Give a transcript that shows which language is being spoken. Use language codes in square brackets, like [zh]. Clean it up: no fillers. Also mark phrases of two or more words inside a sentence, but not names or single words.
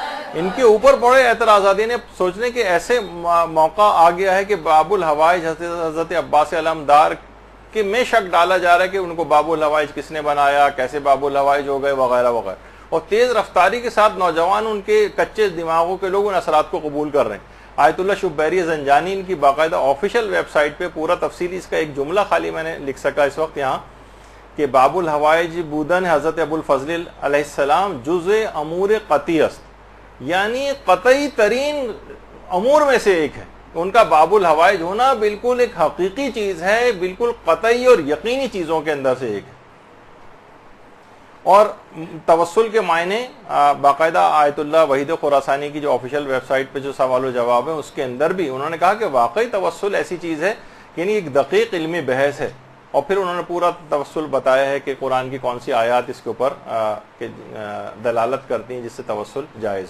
[ur] ان کے اوپر بڑے اعتراضات نے سوچنے کہ ایسے موقع آ گیا ہے کہ باب الحوائج حضرت عباس علمدار کہ میں شک ڈالا جا رہا ہے کہ ان کو باب الحوائج کس نے بنایا، کیسے باب الحوائج ہو گئے، وغیرہ وغیرہ، اور تیز رفتاری کے ساتھ نوجوان ان کے کچے دماغوں کے لوگ ان اثرات کو قبول کر رہے ہیں۔ آیت اللہ شبیری زنجانی ان کی باقاعدہ آفیشیل ویب سائٹ پہ پورا تفصیلی اس کا ایک جملہ خالی میں نے لکھ سکا اس وقت یہاں کہ [fa] باب الحوائج بودن حضرت ابو الفضل علیہ السلام جزء امور قطعی است، [ur] یعنی قطعی ترین امور میں سے ایک ہے۔ ان کا باب الحوائج ہونا بالکل ایک حقیقی چیز ہے، بالکل قطعی اور یقینی چیزوں کے اندر سے ایک ہے۔ اور توسل کے معنی باقاعدہ آیت اللہ وحید خراسانی کی جو آفیشیل ویب سائٹ پہ جو سوال و جواب ہے اس کے اندر بھی انہوں نے کہا کہ واقعی توسل ایسی چیز ہے، یعنی ایک دقیق علمی بحث ہے، اور پھر انہوں نے پورا توسل بتایا ہے کہ قرآن کی کون سی آیات اس کے اوپر دلالت کرتی ہیں جس سے توسل جائز ہو۔